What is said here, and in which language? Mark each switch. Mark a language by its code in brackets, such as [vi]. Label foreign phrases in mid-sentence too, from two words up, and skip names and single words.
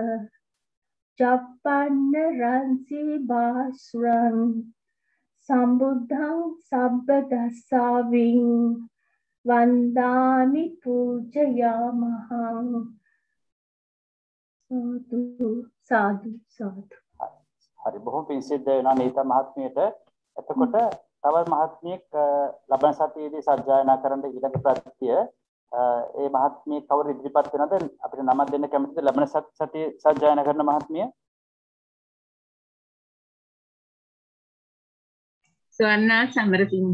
[pi] ජප්පන්න රන්සි බාස්රං සම්බුද්ධං සබ්බදස්සාවින් වන්දාමි පූජයාමහං සාදු සාදු. [si] හරි බොහොම පිං සිද්ධ වෙනවා නීතා මහත්මියට. එතකොට තව මහත්මියක් ලබන සතියේදී සජ්ජායනා කරන්න ඊළඟ ප්‍රත්‍ය ඒ මහත්මිය කවුරු ඉදිරිපත් වෙනවද අපිට නමක් දෙන්න කැමතිද ලබන සතියේ සජ්ජායනා කරන මහත්මිය? ස්වර්ණා සමරසිංහ.